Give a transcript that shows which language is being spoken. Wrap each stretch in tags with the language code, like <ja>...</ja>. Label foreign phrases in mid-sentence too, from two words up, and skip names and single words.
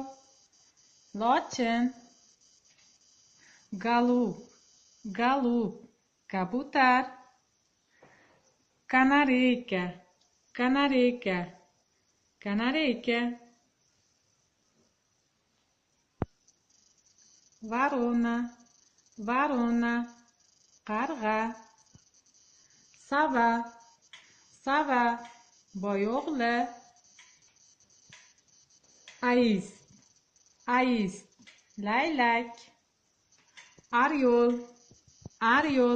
<ru>Лочин. Голубь, голубь. Кабутар. Канарейка, канарейка. Канарейка. Ворона, ворона.</ru> <uz>Qarg'a.</uz> <ru>Сова, сова.</ru> <uz>Boyo'g'li.</uz> <ru>Аист, аист.</ru> <uz>Laylak.</uz> <ru>Орёл, орёл.</ru>